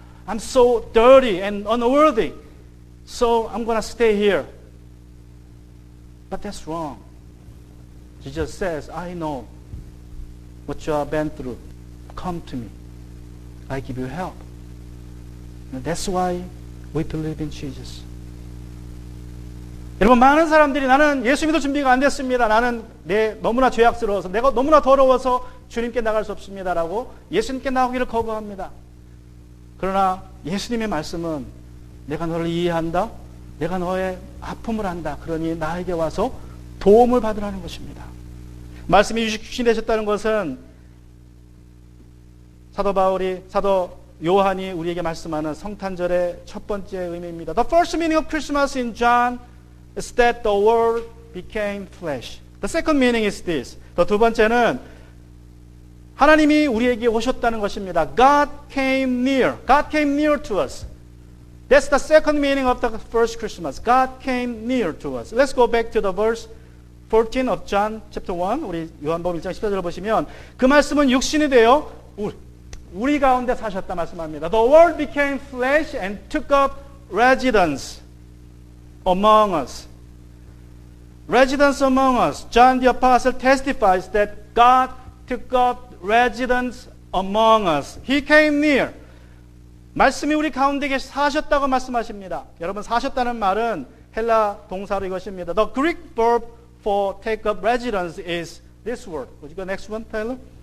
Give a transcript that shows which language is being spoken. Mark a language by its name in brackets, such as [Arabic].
[English] I'm so dirty and unworthy. So I'm going to stay here. But that's wrong. Jesus says, I know what you have been through. Come to me. I give you help. And that's why we believe in Jesus. [Korean] 여러분, 많은 사람들이 나는 예수 믿을 준비가 안 됐습니다. 나는 너무나 죄악스러워서, 내가 너무나 더러워서 주님께 나갈 수 없습니다라고 예수님께 나오기를 거부합니다. 그러나 예수님의 말씀은 내가 너를 이해한다. 내가 너의 아픔을 안다. 그러니 나에게 와서 도움을 받으라는 것입니다. 말씀이 육신이 되셨다는 것은 사도 요한이 우리에게 말씀하는 성탄절의 첫 번째 의미입니다. [English] The first meaning of Christmas in John is that the Word became flesh. The second meaning is this. [Korean] 또 두 번째는 하나님이 우리에게 오셨다는 것입니다. [English] God came near. God came near to us. That's the second meaning of the first Christmas. God came near to us. Let's go back to the verse 14 of John chapter 1. [Korean] 우리 요한복음 1장 14절을 보시면 그 말씀은 육신이 되어 우리 가운데 사셨다 말씀합니다. [English] The Word became flesh and took up residence among us. Residence among us. John the Apostle testifies that God took up residence among us. He came near. [Korean] 말씀이 우리 가운데 사셨다고 말씀하십니다. 여러분, 사셨다는 말은 헬라 동사로 이것입니다. [English] The Greek verb for take up residence is this word. Would you go next one, Taylor?